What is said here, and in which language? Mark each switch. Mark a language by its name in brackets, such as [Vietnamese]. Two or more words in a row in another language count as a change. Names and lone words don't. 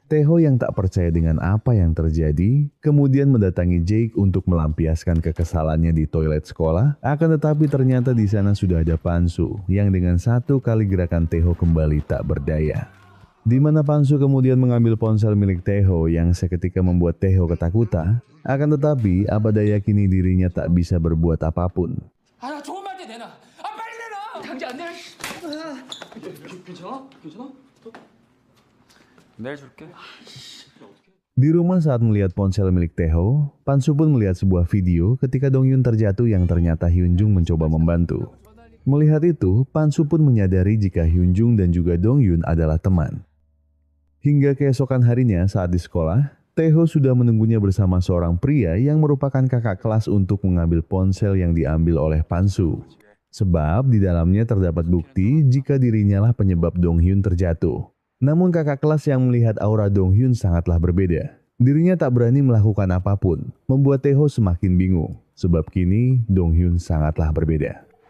[Indonesian] Taeho yang tak percaya dengan apa yang terjadi, kemudian mendatangi Jake untuk melampiaskan kekesalannya di toilet sekolah. Akan tetapi ternyata di sana sudah ada Pansu yang dengan satu kali gerakan Taeho kembali tak berdaya. Di mana Pansu kemudian mengambil ponsel milik Taeho yang seketika membuat Taeho ketakutan. Akan tetapi, apa daya kini dirinya tak bisa berbuat apapun. [Korean] 아, 조금만 때 내놔. 아, 빨리 내놔. 당장 안 내놔. 괜찮아? 괜찮아? 내일 줄게. [Indonesian] Di rumah saat melihat ponsel milik Taeho, Pansu pun melihat sebuah video ketika Dongyun terjatuh yang ternyata Hyunjung mencoba membantu. Melihat itu, Pansu pun menyadari jika Hyunjung dan juga Dongyun adalah teman. Hingga keesokan harinya saat di sekolah, Taeho sudah menunggunya bersama seorang pria yang merupakan kakak kelas untuk mengambil ponsel yang diambil oleh Pansu. Sebab di dalamnya terdapat bukti jika dirinya lah penyebab Dongyun terjatuh. Namun kakak kelas yang melihat aura Dongyun sangatlah berbeda. Dirinya tak berani melakukan apapun, membuat Taeho semakin bingung. Sebab kini Dongyun sangatlah berbeda.